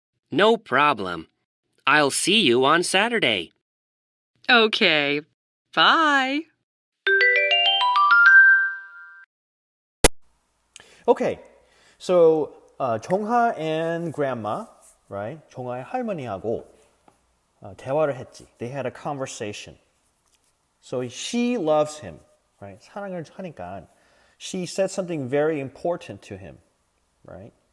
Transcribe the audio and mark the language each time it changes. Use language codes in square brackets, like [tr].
[en] No problem. I'll see you on Saturday. Okay. Bye. Okay, so 종하 and Grandma, right? [ko] 종하의 할머니하고 대화를 했지. [en] They had a conversation. So she loves him, right? [ko] 사랑을 하니까 [en] she said something very important to him, right?